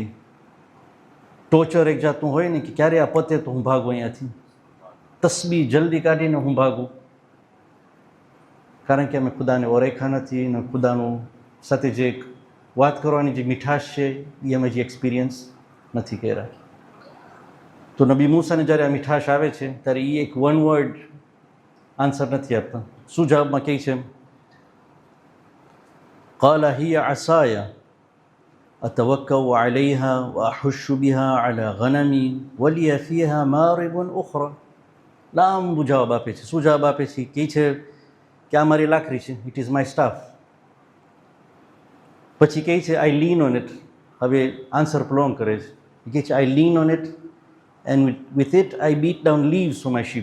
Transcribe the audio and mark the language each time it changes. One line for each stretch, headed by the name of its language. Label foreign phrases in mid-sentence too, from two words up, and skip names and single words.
Gujarati: ટોર્ચર એક જાતનું હોય ને કે ક્યારે આ પતે તો હું ભાગું અહીંયાથી, તસ્બી જલ્દી કાઢીને હું ભાગું, કારણ કે અમે ખુદાને ઓળખ્યા નથી ને ખુદાનું સાથે જે એક વાત કરવાની જે મીઠાશ છે એ અમે જે એક્સપિરિયન્સ નથી કર્યા. તો નબી મૂસાને જ્યારે આ મીઠાશ આવે છે ત્યારે એ એક
English: one word answer
Gujarati: નથી આપતા. શું જવાબમાં કહે છે?
Arabic: قال هي عصاي أتوكأ عليها وأحش بها على غنمي ولي فيها مارب أخرى.
Gujarati: લાંબુ જવાબ આપે છે. શું જવાબ આપે છે? કહે છે કે આ મારી લાકડી છે,
English: it is my staff.
Gujarati: પછી કહે છે
English: I lean on it.
Gujarati: હવે
English: answer prolong
Gujarati: કરે છે. કહે છે
English: I lean on it and with it I beat down leaves for my sheep.